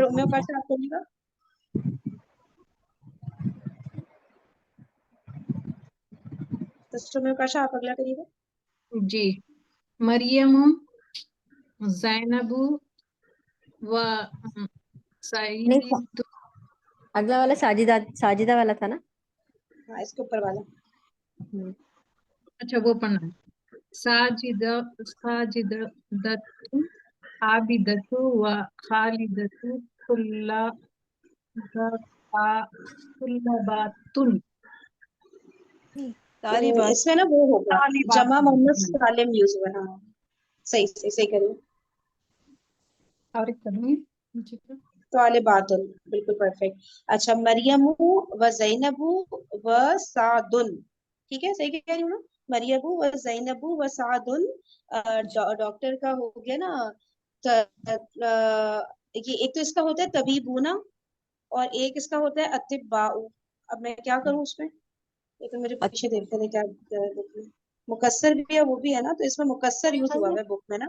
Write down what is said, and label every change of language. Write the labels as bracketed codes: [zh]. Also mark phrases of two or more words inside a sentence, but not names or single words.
[ur] سسٹر امیہ پاشا آپ کریے گا. سسٹر امیہ پاشا آپ اگلا کریے گا. جی. مریم, زینب و نہیں, سعید. اگلا والا ساجدہ والا تھا نا. ہاں, اس کے اوپر والا. اچھا وہ پڑھنا ہے. [ar] ساجدة عابدة وخالدة كلبات [ur] ساری بات اس میں نا وہ ہوگا جمع [ar] طالبات. [ur] محمد سالم یوز ہوا ہے. ہاں صحیح صحیح صحیح کریے. اور ایک کروں گی نیچے پہ. طالبات بالکل پرفیکٹ. [ar] اچھا مريم وزينب وسعد, [ur] ٹھیک ہے صحیح کہہ رہی ہوں نا. [ar] مريم وزينب وسعد, [ur] ڈاکٹر کا ہو گیا نا. یہ ایک تو اس کا ہوتا ہے طبیبون اور ایک اس کا ہوتا ہے اطباء. اب میں کیا کروں اس میں، یہ تو میرے پیچھے دیکھتے تھے کیا بک میں مکسر بھی ہے وہ بھی ہے نا، تو اس میں مکسر یوز ہوا ہے بک میں نا,